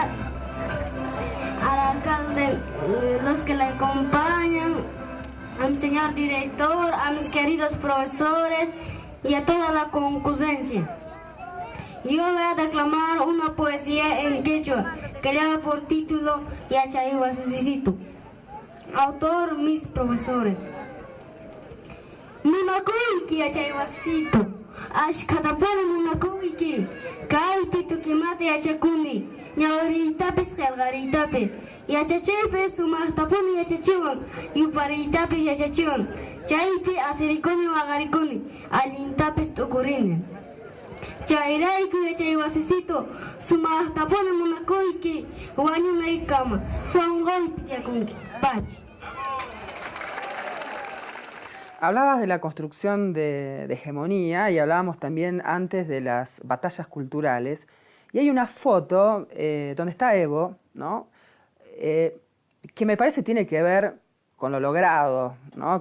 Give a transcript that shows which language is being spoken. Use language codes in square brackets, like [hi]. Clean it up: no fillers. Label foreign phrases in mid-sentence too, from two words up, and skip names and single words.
[es] al alcalde, los que le acompañan, a mi señor director, a mis queridos profesores y a toda la concurrencia. Yo voy a declamar una poesía en quechua que lleva por título Yachayhuasisito. Autor, mis profesores. [qu] Munakuyki Yachayhuasito, ashkatapana munakuyki, kaypi tukimata yachakuni, ñawiritapis qelqaritapis, yachachaypis sumaktapuni yachachiwan, yuparitapis yachachiwan, chaypi asirikuni waqarikuni, allintapis tukurini. Chayrayku yachayhuasisito, sumaktapuni munakuyki, wañunaykama, sonqoypi tiyakunki, pachi. [es] Hablabas de la construcción de hegemonía y hablábamos también antes de las batallas culturales. Y hay una foto donde está Evo, ¿no? Que me parece tiene que ver con lo logrado, ¿no?